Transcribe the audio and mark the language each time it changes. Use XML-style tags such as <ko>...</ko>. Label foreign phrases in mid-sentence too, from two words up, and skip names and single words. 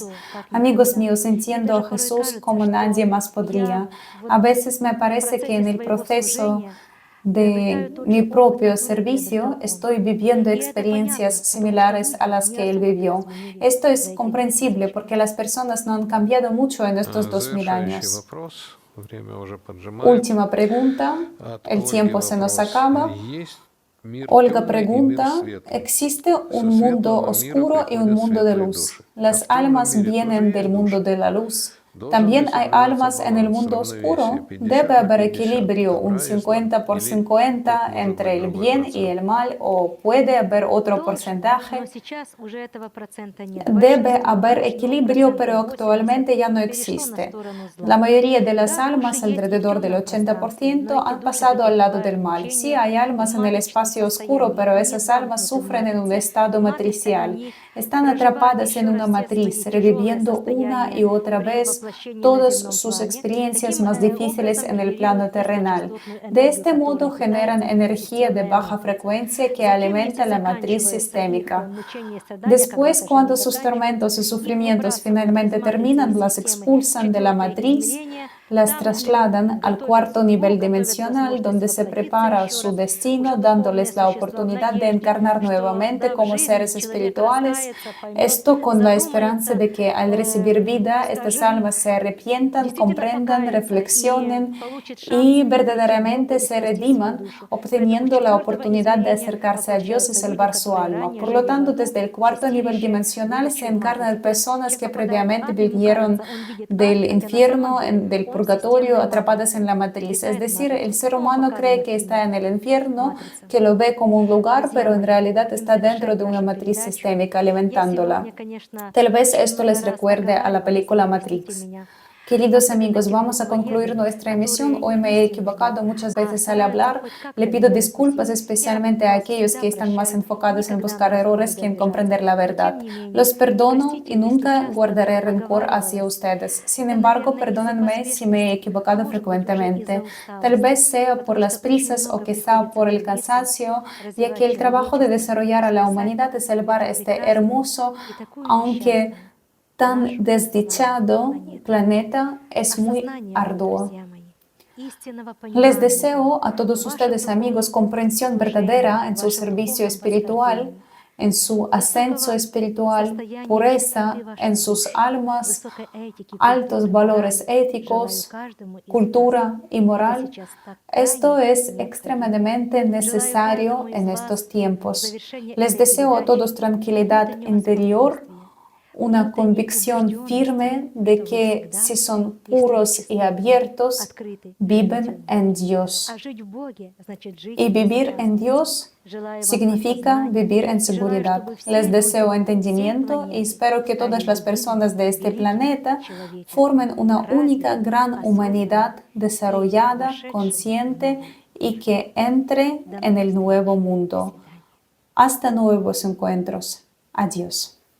<es>Amigos míos, entiendo a Jesús como nadie más podría. A veces me parece que en el proceso de mi propio servicio estoy viviendo experiencias similares a las que él vivió. Esto es comprensible porque las personas no han cambiado mucho en estos 2000</es> <ru>Завершающий</ru> <es>años.</es> <ru>вопрос. Время уже поджимает.</ru> <es>Última pregunta.</es> <ru>От</ru> <es>El</es> <ru>Ольги</ru> <es>tiempo se nos</es> <ru>вопрос.</ru> <es>acaba.</es> <ru>Есть мир</ru> <es>Olga</es> <ru>темный и мир</ru> <es>pregunta,</es> <ru>светлый.</ru> <es>¿existe</es> <ru>Со</ru> <es>un mundo</es> <ru>светлого мира</ru> <es>oscuro y un</es> <ru>приходят</ru> <es>mundo de</es> <ru>светлые</ru> <es>luz?</es> <ru>души. А</ru> <es>Las</es> <ru>в темном</ru> <es>almas</es> <ru>мире тоже</ru> <es>vienen del</es> <ru>есть</ru> <es>mundo</es> <ru>души.</ru> <es>de la luz.</es> <ru>Должен</ru> <es>También</es> <ru>ли</ru> <es>hay</es> <ru>соблюдаться</ru> <es>almas en el</es> <ru>баланс,</ru> <es>mundo</es> <ru>равновесие,</ru> <es>oscuro.</es> <ru>50</ru> <es>Debe</es> <ru>на</ru> <es>haber</es> <ru>50,</ru> <es>equilibrio, un</es> <ru>добра и зла?</ru> <es>50 por</es> <ru>Или</ru> <es>50</es> <ru>тут может</ru> <es>entre</es> <ru>быть</ru> <es>el</es> <ru>другой</ru> <es>bien y</es> <ru>процент?</ru> <es>el mal, o puede haber otro</es> <ru>Но</ru> <es>porcentaje.</es> <ru>сейчас уже этого процента нет.</ru> <es>Debe</es> <ru>Большинство</ru> <es>haber</es> <ru>душ,</ru> <es>equilibrio, pero</es> <ru>80</ru> <es>actualmente ya no</es> <ru>перешло на</ru> <es>existe.</es> <ru>сторону зла.</ru> <es>La mayoría de las</es> <ru>Да, души</ru> <es>almas,</es> <ru>есть и в</ru> <es>alrededor del</es> <ru>темном пространстве,</ru> <es>80%,</es> <ru>но эти</ru> <es>han</es> <ru>души</ru> <es>pasado al lado</es> <ru>претерпевают</ru> <es>del mal. Sí,</es> <ru>мучения</ru> <es>hay almas</es> <ru>в</ru> <es>en el</es> <ru>маточном</ru> <es>espacio oscuro,</es> <ru>состоянии,</ru> <es>pero</es> <ru>они</ru> <es>esas almas</es> <ru>замкнуты в</ru> <es>sufren en un</es> <ru>матрице.</ru> <es>estado</es> <ru>В матрице</ru> <es>matricial.</es> <ru>они</ru> <es>Están</es> <ru>проживают</ru> <es>atrapadas en</es> <ru>еще</ru> <es>una</es> <ru>раз все свои</ru> <es>matriz,</es> <ru>тяжелые</ru> <es>reviviendo una y</es> <ru>состояния</ru> <es>otra</es> <ru>при</ru> <es>vez</es> <ru>воплощении на</ru> <es>todas</es> <ru>земном</ru> <es>sus</es> <ru>плане.</ru> <es>experiencias</es> <ru>Таким</ru> <es>más difíciles</es> <ru>образом</ru> <es>en el plano</es> <ru>генерируют</ru> <es>terrenal.</es> <ru>низкочастотную</ru> <es>De</es> <ru>энергию,</ru> <es>este modo</es> <ru>которой</ru> <es>generan</es> <ru>питается</ru> <es>energía de</es> <ru>инфекционная</ru> <es>baja</es> <ru>матрица.</ru> <es>frecuencia que</es> <ru>Затем,</ru> <es>alimenta</es> <ru>если</ru> <es>la matriz</es> <ru>заканчивается их</ru> <es>sistémica.</es> <ru>мучения и страдания,</ru> <es>Después,</es> <ru>когда-то же они</ru> <es>cuando sus</es> <ru>заканчиваются,</ru> <es>tormentos y</es> <ru>их</ru> <es>sufrimientos</es> <ru>выбрасывают из</ru> <es>finalmente</es> <ru>матрицы</ru> <es>terminan,</es> <ru>и</ru> <es>las</es> <ru>системы</ru> <es>expulsan de la</es> <ru>четвертое</ru> <es>matriz,</es> <ru>измерение.</ru> <es>las</es> <ru>Там им</ru> <es>trasladan al</es> <ru>готовят</ru> <es>cuarto nivel</es> <ru>судьбу, готовят</ru> <es>dimensional,</es> <ru>возможность</ru> <es>donde se</es> <ru>воплотиться</ru> <es>prepara</es> <ru>еще</ru> <es>su</es> <ru>раз,</ru> <es>destino,</es> <ru>уже духовное</ru> <es>dándoles la</es> <ru>существо, в</ru> <es>oportunidad de</es> <ru>надежде,</ru> <es>encarnar</es> <ru>что</ru> <es>nuevamente</es> <ru>да, в</ru> <es>como</es> <ru>жизни</ru> <es>seres</es> <ru>человек</ru> <es>espirituales.</es> <ru>раскается, поймет,</ru> <es>Esto con la esperanza</es> <ru>задумается,</ru> <es>de que al recibir vida, estas</es> <ru>скажем,</ru> <es>almas se arrepientan,</es> <ru>действительно</ru> <es>comprendan,</es> <ru>покается и</ru> <es>reflexionen</es> <ru>получит шанс</ru> <es>y</es> <ru>прийти к Богу</ru> <es>verdaderamente</es> <ru>и</ru> <es>se</es> <ru>спасти свою</ru> <es>rediman,</es> <ru>душу. Поэтому с</ru> <es>obteniendo la</es> <ru>четвертого</ru> <es>oportunidad de</es> <ru>измерения</ru> <es>acercarse a Dios y</es> <ru>воплощаются люди,</ru> <es>salvar su</es> <ru>которые</ru> <es>alma.</es> <ru>ранее</ru> <es>Por lo</es> <ru>жили в</ru> <es>tanto,</es> <ru>аду,</ru> <es>desde el cuarto nivel</es> <ru>чистилище,</ru> <es>dimensional se</es> <ru>будучи в</ru> <es>encarnan</es> <ru>матрице.</ru> <es>personas</es> <ru>Человек</ru> <es>que</es> <ru>попадает в</ru> <es>previamente</es> <ru>ад, ему</ru> <es>vivieron</es> <ru>кажется, он видит ад,</ru> <es>del</es> <ru>хотя на самом</ru> <es>infierno,</es> <ru>деле</ru> <es>del</es> <ru>он в</ru> <es>purgatorio,</es> <ru>системной</ru> <es>atrapadas</es> <ru>матрице,</ru> <es>en la matriz. Es</es> <ru>обитает в</ru> <es>decir, el</es> <ru>матрице.</ru> <es>ser</es> <ru>Ну, он</ru> <es>humano cree</es> <ru>показывает</ru> <es>que está</es> <ru>именно</ru> <es>en el infierno,</es> <ru>матрица.</ru> <es>que lo ve como un lugar,</es> <ru>Друзья</ru> <es>pero en</es> <ru>мои,</ru> <es>realidad</es> <ru>будем</ru> <es>está dentro</es> <ru>завершать</ru> <es>de una</es> <ru>нашу</ru> <es>matriz</es> <ru>передачу.</ru> <es>sistémica,</es> <ru>Я</ru> <es>alimentándola.</es> <ru>сегодня, конечно,</ru> <es>Tal vez</es> <ru>очень</ru> <es>esto</es> <ru>много</ru> <es>les</es> <ru>раз</ru> <es>recuerde a la</es> <ru>оговаривалась,</ru> <es>película</es> <ru>простите</ru> <es>Matrix.</es> <ru>меня,</ru> <es>Queridos</es> <ru>особенно</ru> <es>amigos,</es> <ru>те</ru> <es>vamos a concluir</es> <ru>духовоеды,</ru> <es>nuestra emisión.</es> <ru>которые</ru> <es>Hoy</es> <ru>не</ru> <es>me he</es> <ru>истинно</ru> <es>equivocado</es> <ru>верят,</ru> <es>muchas</es> <ru>а</ru> <es>veces al</es> <ru>стараются</ru> <es>hablar.</es> <ru>хоть как-то</ru> <es>Le pido</es> <ru>выбирать</ru> <es>disculpas</es> <ru>пути. Я</ru> <es>especialmente a</es> <ru>вас</ru> <es>aquellos</es> <ru>всегда</ru> <es>que están más</es> <ru>прощаю,</ru> <es>enfocados en</es> <ru>никогда</ru> <es>buscar</es> <ru>назад не</ru> <es>errores</es> <ru>буду</ru> <es>que en</es> <ru>обижаться.</ru> <es>comprender la</es> <ru>Но</ru> <es>verdad.</es> <ru>тем не менее,</ru> <es>Los perdono y</es> <ru>простите, если</ru> <es>nunca</es> <ru>часто</ru> <es>guardaré rencor hacia</es> <ru>оговаривалась.</ru> <es>ustedes. Sin</es> <ru>Это,</ru> <es>embargo,</es> <ru>наверное, из-за</ru> <es>perdónenme si me he</es> <ru>поспешности, а</ru> <es>equivocado</es> <ru>может быть, уже из-за</ru> <es>frecuentemente. Tal</es> <ru>усталости,</ru> <es>vez sea por</es> <ru>потому</ru> <es>las</es> <ru>что очень</ru> <es>prisas o</es> <ru>много</ru> <es>quizá</es> <ru>приходится</ru> <es>por el</es> <ru>трудиться,</ru> <es>cansancio, ya que</es> <ru>развивать</ru> <es>el trabajo de</es> <ru>человечество,</ru> <es>desarrollar a la</es> <ru>спасать</ru> <es>humanidad es salvar</es> <ru>это</ru> <es>este</es> <ru>прекрасное</ru> <es>hermoso,</es> <ru>и такое</ru> <es>aunque</es> <ru>несчастное</ru> <es>tan</es> <ru>нашу с вами</ru> <es>desdichado</es> <ru>планету.</ru> <es>planeta, es muy</es> <ru>Осознание,</ru> <es>arduo.</es> <ru>друзья мои, истинного</ru> <es>Les</es> <ru>понимания</ru> <es>deseo a todos</es> <ru>в вашем</ru> <es>ustedes, amigos,</es> <ru>духовном</ru> <es>comprensión</es> <ru>служении,</ru> <es>verdadera</es> <ru>в</ru> <es>en su</es> <ru>вашем</ru> <es>servicio</es> <ru>духовном</ru> <es>espiritual,</es> <ru>восхождении,</ru> <es>en su ascenso</es> <ru>высокого</ru> <es>espiritual,</es> <ru>состояния</ru> <es>pureza</es> <ru>чистоты ваших</ru> <es>en sus</es> <ru>душ,</ru> <es>almas,</es> <ru>высокой этики,</ru> <es>altos</es> <ru>культуры,</ru> <es>valores</es> <ru>морали. Желаю</ru> <es>éticos,</es> <ru>каждому из вас.</ru> <es>cultura y</es> <ru>Это</ru> <es>moral.</es> <ru>сейчас так</ru> <es>Esto</es> <ru>крайне</ru> <es>es</es> <ru>необходимо.</ru> <es>extremadamente</es> <ru>Желаю</ru> <es>necesario</es> <ru>каждому из</ru> <es>en</es> <ru>вас</ru> <es>estos</es> <ru>в</ru> <es>tiempos.</es> <ru>завершении</ru> <es>Les</es> <ru>этой</ru> <es>deseo a todos</es> <ru>передачи</ru> <es>tranquilidad</es> <ru>внутреннего</ru> <es>interior,</es> <ru>спокойствия,</ru> <es>una</es> <ru>внутренней</ru> <es>convicción</es> <ru>убежденности,</ru> <es>firme de</es> <ru>что вы</ru> <es>que</es> <ru>всегда,</ru> <es>si son</es> <ru>если вы</ru> <es>puros y</es> <ru>честны и</ru> <es>abiertos,</es> <ru>открыты,</ru> <es>viven</es> <ru>живете в</ru> <es>en</es> <ru>Боге.</ru> <es>Dios.</es> <ru>А жить в Боге значит жить</ru> <es>Y vivir</es> <ru>сейчас.</ru> <es>en Dios</es> <ru>Желаю вам</ru> <es>significa</es> <ru>осознания</ru> <es>vivir en</es> <ru>и желаю,</ru> <es>seguridad.</es> <ru>чтобы все</ru> <es>Les deseo</es> <ru>люди всей</ru> <es>entendimiento y</es> <ru>планеты</ru> <es>espero que</es> <ru>стали</ru> <es>todas las</es> <ru>единым,</ru> <es>personas de este</es> <ru>великим</ru> <es>planeta</es> <ru>человечеством,</ru> <es>formen una única</es> <ru>развитым,</ru> <es>gran</es> <ru>осознанным</ru> <es>humanidad</es> <ru>и</ru> <es>desarrollada,</es> <ru>вошедшим в</ru> <es>consciente</es> <ru>новый мир.</ru> <es>y que entre</es> <ru>До</ru> <es>en</es> <ru>новых</ru> <es>el</es> <ru>встреч.</ru> <es>nuevo</es> <ru>До</ru> <es>mundo.</es> <ru>свидания.</ru> <es>Hasta nuevos encuentros. Adiós.</es>